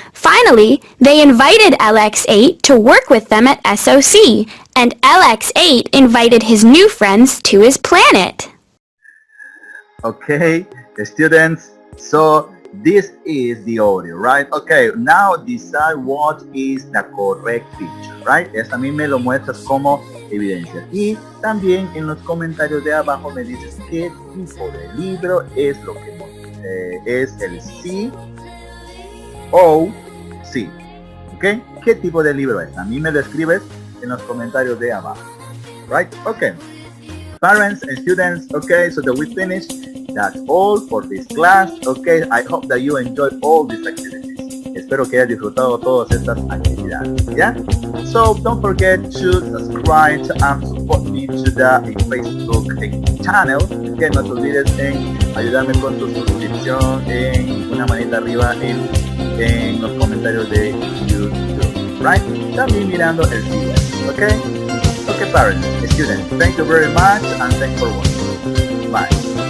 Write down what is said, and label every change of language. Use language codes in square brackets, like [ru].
[en] Finally, they invited LX8 to work with them at SOC, and LX8 invited his new friends to his planet. Okay, students, so this is the audio, right? Okay, now decide what is the correct picture, right? [es] Esta a mí me lo muestras como evidencia. Y también en los comentarios de abajo me dices qué tipo de libro es lo que es el COC, ¿ok? ¿Qué tipo de libro es? A mí me lo escribes en los comentarios de abajo, right? [en] Okay. Parents and students, okay, so that we finish. That's all for this class. Okay, I hope that you enjoyed all these activities. [es] Espero que hayas disfrutado todas estas actividades. [en] Yeah. So don't forget to subscribe and support me to the Facebook channel. [es] Que no te olvides en ayudarme con tu suscripción, en una manita arriba en los comentarios de YouTube. Right? También mirando el video. [en] Okay. Okay, parents, students, thank you very much and thanks for watching. Bye.